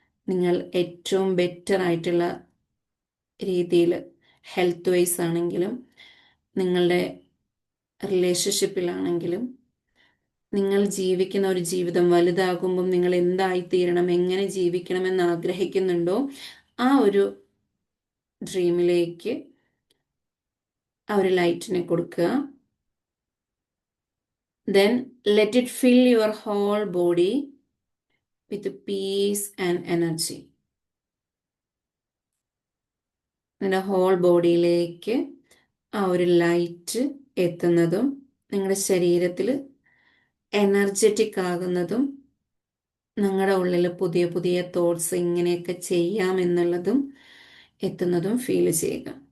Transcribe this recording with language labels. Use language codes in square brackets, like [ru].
[ml] നിങ്ങൾ ഏറ്റവും ബെറ്റർ ആയിട്ടുള്ള രീതിയിൽ, ഹെൽത്ത് വൈസ് ആണെങ്കിലും നിങ്ങളുടെ റിലേഷൻഷിപ്പിലാണെങ്കിലും, നിങ്ങൾ ജീവിക്കുന്ന ഒരു ജീവിതം വലുതാകുമ്പം നിങ്ങൾ എന്തായിത്തീരണം, എങ്ങനെ ജീവിക്കണമെന്ന് ആഗ്രഹിക്കുന്നുണ്ടോ ആ ഒരു ഡ്രീമിലേക്ക് ആ ഒരു ലൈറ്റിനെ കൊടുക്കുക. [en] Then let it fill your whole body with peace and energy. [ml] നിങ്ങളുടെ ഹോൾ ബോഡിയിലേക്ക് ആ ഒരു ലൈറ്റ് എത്തുന്നതും നിങ്ങളുടെ ശരീരത്തിൽ എനർജറ്റിക് ആകുന്നതും നിങ്ങളുടെ ഉള്ളിൽ പുതിയ പുതിയ തോട്ട്സ് ഇങ്ങനെയൊക്കെ ചെയ്യാമെന്നുള്ളതും എത്തുന്നതും ഫീൽ ചെയ്യുക.